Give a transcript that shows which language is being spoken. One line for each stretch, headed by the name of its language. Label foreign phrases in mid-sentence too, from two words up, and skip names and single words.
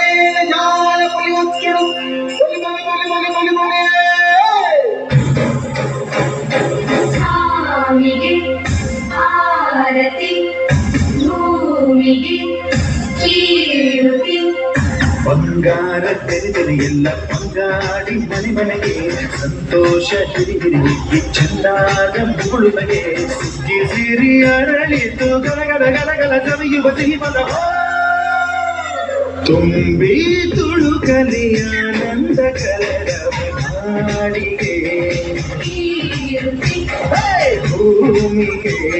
Telugu: జాల పులి వచ్చుడు పులి పులి పులి పులి పులి పులి స్వామికి ఆరతి భూమికి ಕೀರುತಿ
Kannada: ಬಂಗಾರ ತೆರೆದರೆ ಎಲ್ಲ ಬಂಗಾಡಿ ಮನೆ ಮನೆಗೆ ಸಂತೋಷ ಹಿರಿಹಿರಿ ಚಂದಾದ ಮುಳುಮಗೆ ಸುಗ್ಗಿ ಸಿರಿ ಅರಳಿತು ಗಲಗಲ ಗಲಗಲ ಸವಿಯುವ ಸಿಹಿಮದ ತುಂಬಿ ತುಳುಕಲಿ ಆನಂದ ಕಲರವ ನಾಡಿಗೆ ಭೂಮಿಗೆ